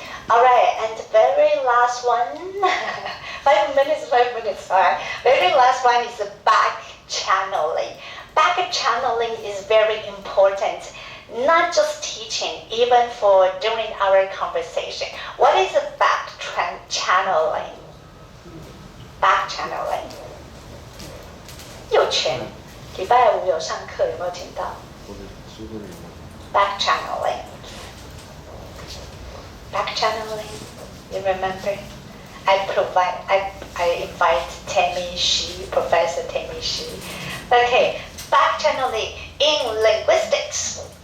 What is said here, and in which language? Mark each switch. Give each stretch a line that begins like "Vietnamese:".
English: All right, and the very last one, 5 minutes, all right. Very last one is the back channeling. Back channeling is very important, not just teaching, even for during our conversation. What is the back channeling? Back channeling.
Chinese: 有权，礼拜五有上课，有没有听到？
English: Back channeling. Back channeling. You remember? I invite Tammy Shi, Professor Tammy Shi. Okay, back-channeling in linguistics.